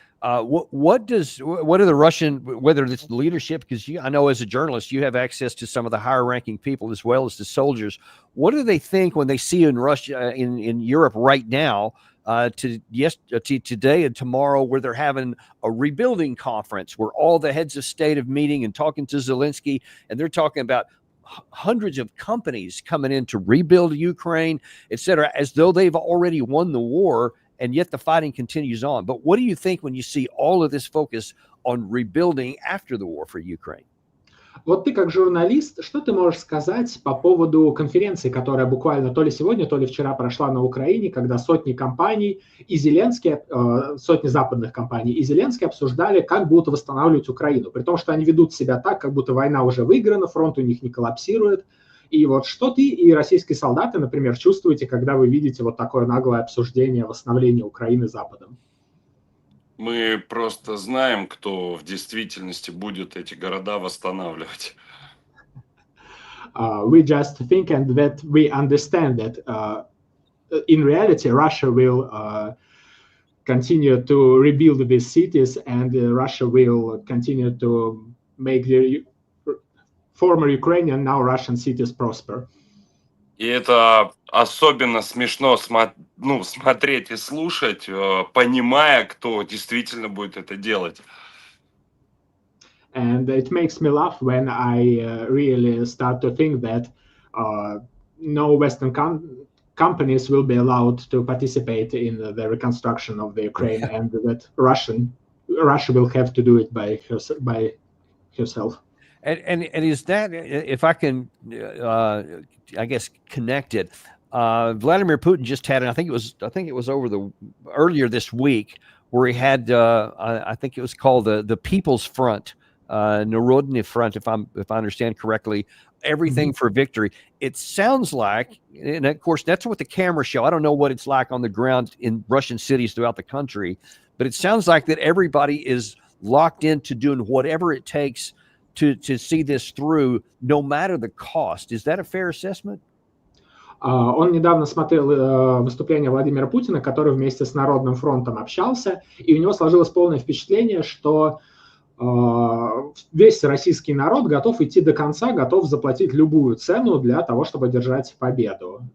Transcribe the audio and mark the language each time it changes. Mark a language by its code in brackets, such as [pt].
[en] What do the Russian, whether it's the leadership, because I know as a journalist you have access to some of the higher ranking people as well as the soldiers, what do they think when they see in Russia, in Europe right now, today and tomorrow, where they're having a rebuilding conference where all the heads of state are meeting and talking to Zelensky, and they're talking about hundreds of companies coming in to rebuild Ukraine, etc., as though they've already won the war, and yet the fighting continues on. But what do you think when you see all of this focus on rebuilding after the war for Ukraine? [ru] Вот ты как журналист, что ты можешь сказать по поводу конференции, которая буквально то ли сегодня, то ли вчера прошла на Украине, когда сотни компаний и Зеленский, сотни западных компаний и Зеленский обсуждали, как будут восстанавливать Украину, при том, что они ведут себя так, как будто война уже выиграна, фронт у них не коллапсирует. И вот что ты и российские солдаты, например, чувствуете, когда вы видите вот такое наглое обсуждение восстановления Украины Западом? Мы просто знаем, кто в действительности будет эти города восстанавливать. [en] We just think and that we understand that in reality Russia will continue to rebuild these cities, and Russia will continue to make the former Ukrainian, now Russian cities prosper. [ru] И это особенно смешно смотреть и слушать, понимая, кто действительно будет это делать. [en] And it makes me laugh when I really start to think that no Western companies will be allowed to participate in the reconstruction of the Ukraine, and that Russia will have to do it by herself. And is that, if I can, I guess, connect it? Vladimir Putin just had, and I think it was earlier this week, where he had, I think it was called the People's Front, Narodny Front, if I understand correctly, everything for victory. It sounds like, and of course that's what the cameras show. I don't know what it's like on the ground in Russian cities throughout the country, but it sounds like that everybody is locked into doing whatever it takes to see this through, no matter the cost. Is that a fair assessment? [ru] Он недавно смотрел выступление Владимира Путина, который вместе с Народным фронтом общался, и у него сложилось полное впечатление, что весь российский народ готов идти до конца, готов заплатить любую цену для того, чтобы одержать победу.